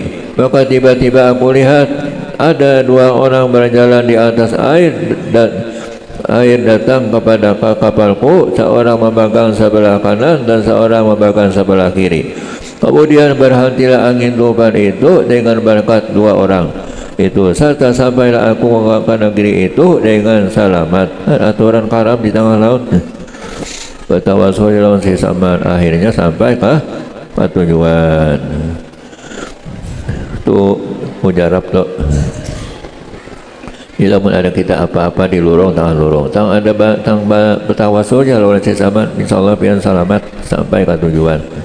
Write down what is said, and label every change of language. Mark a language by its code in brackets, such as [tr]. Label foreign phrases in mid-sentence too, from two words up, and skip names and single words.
[ms] Maka tiba-tiba aku lihat ada 2 orang berjalan di atas air dan air datang kepada kapalku, seorang memegang sebelah kanan dan seorang memegang sebelah kiri. Kemudian berhentilah angin topan itu dengan berkat 2 orang itu, serta sampailah aku ke negeri itu dengan selamat. [bjn] Aturan karam di tengah laut. Bertawasul lawan si Saman, akhirnya sampai ke tujuan. Itu mujarab tuh. Bila pun ada kita apa-apa di lurung, tangan lurung. Tang ada bertawasulnya lawan si Saman, insyaallah pian selamat sampai ke tujuan.